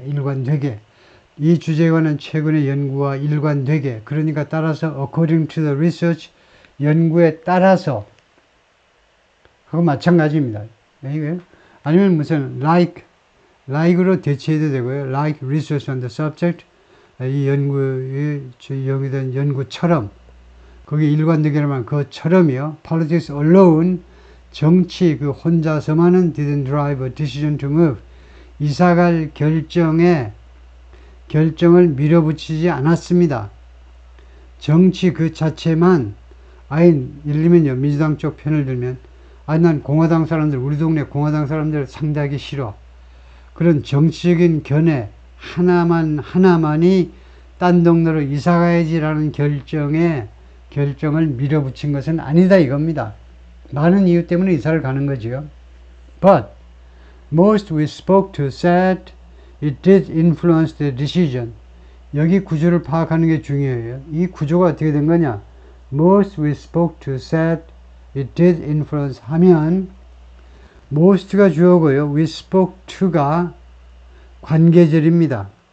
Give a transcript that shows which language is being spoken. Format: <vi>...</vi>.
<ko>일관되게 이 주제에 관한 최근의 연구와 일관되게 그러니까 따라서</ko> <en>according to the research</en> <ko>연구에 따라서 하고 마찬가지입니다. 아니면 무슨 like으로 대체해도 되고요.</ko> <en>like research on the subject</en> <ko>이 연구에 연구된 연구처럼 거기 일관되게라면 그처럼이요.</ko> <en>Politics alone</en> <ko>정치 그 혼자서만은</ko> <en>didn't drive a decision to move</en> <ko>이사갈 결정에 결정을 밀어붙이지 않았습니다. 정치 그 자체만, 예를 들면요, 민주당 쪽 편을 들면, 난 공화당 사람들, 우리 동네 공화당 사람들 상대하기 싫어. 그런 정치적인 견해 하나만이 딴 동네로 이사 가야지라는 결정을 밀어붙인 것은 아니다 이겁니다. 많은 이유 때문에 이사를 가는 거지요.</ko> <en>But most we spoke to said it did influence the decision.</en> <ko>여기 구조를 파악하는 게 중요해요. 이 구조가 어떻게 된 거냐?</ko> <en>Most we spoke to said it did influence</en> <ko>하면 most가 주어고요. we spoke to가 관계절입니다.</ko>